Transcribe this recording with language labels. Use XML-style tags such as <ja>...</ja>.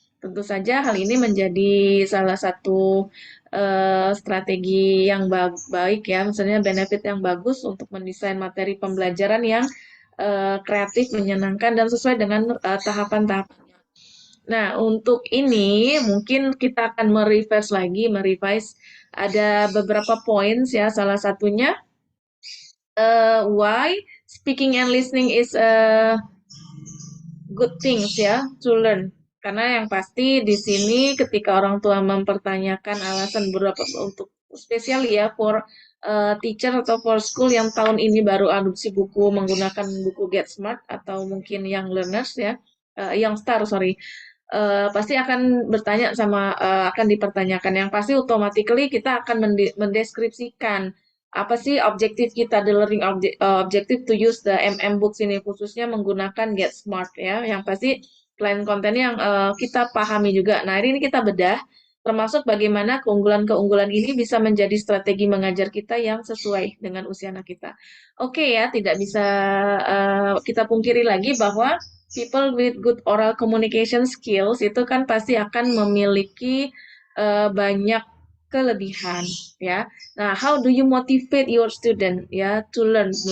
<id>Tentu saja hal ini menjadi salah satu strategi yang baik ya, misalnya benefit yang bagus untuk mendesain materi pembelajaran yang kreatif, menyenangkan dan sesuai dengan tahapan-tahapan. Nah, untuk ini mungkin kita akan merevise ada beberapa points ya. Salah satunya</id> <en>why speaking and listening is a good things ya to learn.</en> <id>Karena yang pasti di sini ketika orang tua mempertanyakan alasan beberapa untuk spesial ya</id> <en>for teacher</en> <id>atau</id> <en>for school</en> <id>yang tahun ini baru adopsi buku menggunakan buku Get Smart atau mungkin Young Learners ya,</id> <en>Young Star sorry.</en> <id>Pasti akan bertanya sama akan dipertanyakan yang pasti automatically kita akan mendeskripsikan apa sih objektif kita</id> <en>the learning objective to use the MM books</en> <id>ini khususnya menggunakan Get Smart ya yang pasti selain kontennya yang kita pahami juga. Nah hari ini kita bedah termasuk bagaimana keunggulan-keunggulan ini bisa menjadi strategi mengajar kita yang sesuai dengan usia anak kita. Oke ya tidak bisa kita pungkiri lagi bahwa</id> <en>people with good oral communication skills</en> <id>itu kan pasti akan memiliki banyak kelebihan ya. Nah,</id> <en>how do you motivate your student ya to learn?</en>